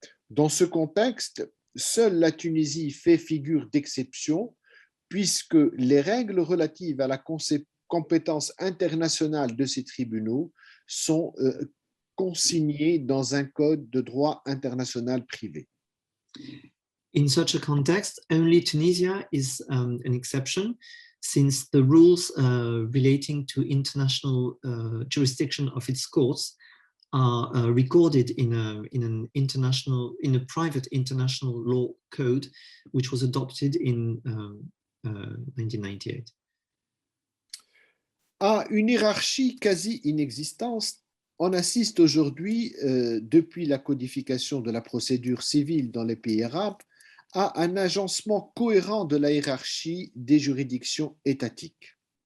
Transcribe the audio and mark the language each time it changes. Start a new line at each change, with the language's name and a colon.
French: Dans ce contexte, seule la Tunisie fait figure d'exception puisque les règles relatives à la compétence internationale de ces tribunaux sont consignées dans un code de droit international privé.
English: In such a context, only Tunisia is an exception, since the rules relating to international jurisdiction of its courts are recorded in a private international law code, which was adopted in 1998.
French: À une hiérarchie quasi inexistante, on assiste aujourd'hui, depuis la codification de la procédure civile dans les pays arabes, à un agencement cohérent de la hiérarchie des juridictions étatiques.